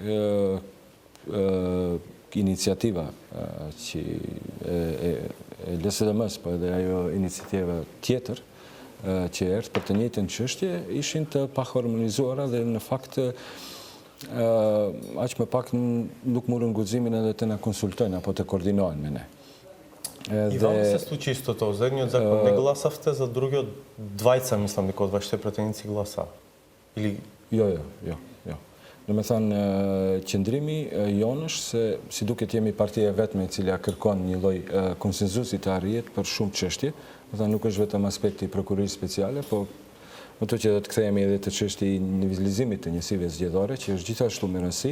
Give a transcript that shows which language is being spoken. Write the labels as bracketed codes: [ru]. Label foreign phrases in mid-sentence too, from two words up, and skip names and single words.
[sq] iniciativa që e LSDM-s, po edhe ajo iniciativa tjetër që erdhë për të njëjtën çështje ishin të paharmonizuara dhe në fakt aq më pak nuk morën guximin edhe të na konsultojnë apo të koordinohen me ne. [mk] И вам се случи истото. За едниот закон не гласавте, за другиот двајца, мислам, дека од вашите пратеници гласа. Или [sq] Jo. Do me thënë, qëndrimi jonë është se si duket jemi partia vetme e cila kërkon një lloj konsenzusi të arrihet për shumë çështje. Do thënë nuk është vetëm aspekti i prokurorisë speciale, po më të që do të kthehemi edhe të çështja e nivizimit të njësive zgjedhore, që është gjithashtu me rëndësi.